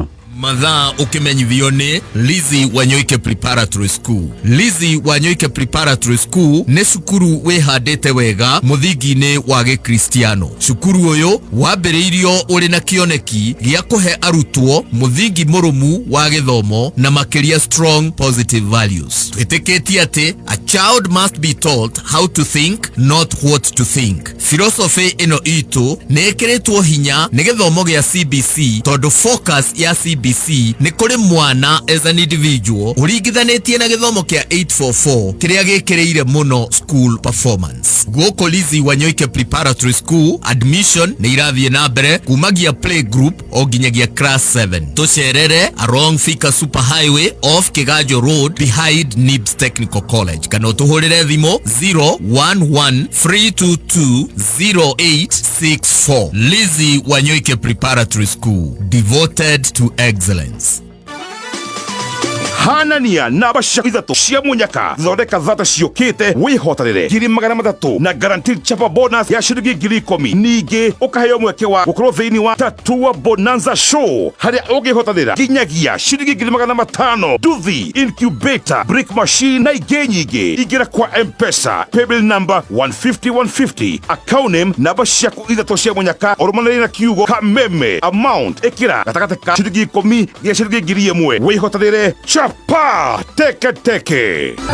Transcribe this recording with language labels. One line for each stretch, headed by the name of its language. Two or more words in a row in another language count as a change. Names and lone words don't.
Kikuyu: mathaa ukimenyithio ni Lizzy Wanyoike Preparatory School. Lizzy Wanyoike Preparatory School ni cukuru wihandite wega muthingi-ini wa Gikristiano. Cukuru uyu wambiriirio uri na kioneki gia kuhe arutwo muthingi murumu wa githomo na makiria
English: strong positive values.
Kikuyu: Twitikitie ati
English: a child must be taught how to think, not what to think.
Kikuyu: Philosophy ino itu ni ikiritwo hinya ni githomo gia CBC tondu focus ya CBC ni kuri mwana
English: as an individual
Kikuyu: uringithanĩtie na gĩthomo kĩa 844 kĩrĩa gĩkĩrĩire muno
English: school performance.
Kikuyu: Gũkũ Lizzy Wanyoike Preparatory School admission nĩ irathiĩ na mbere kumagia
English: play group
Kikuyu: o nginyagia class 7.
English: Tucerere along Thika Super Highway off Kiganjo Road behind Nibs Technical College.
Kikuyu: Kana ũtũhũrĩre thimũ 011-322-0864.
English: Lizzy Wanyoike Preparatory School, devoted to excellence.
Kikuyu: Hanania na bashaka ithatu cia munyaka thondeka thata ciokite wihotanire ngiri magana mathatu na guaranteed chapa bonus ya shilingi ngiri 10 ningi ukaheo mweke wa gukorwo thiini wa tatua bonanza show haria ugihotanira nginyagia shilingi ngiri magana matano nduthi incubator brick machine na ingĩ nyingĩ ingira kwa M-Pesa
English: paybill number
Kikuyu: 150
English: account name
Kikuyu: na bashaka ithatu cia munyaka oromanĩrĩire na kiugo Kameme amount ikira gatagatĩ ka shilingi 10 ya shilingi ngiri 1 wihotanire pa teke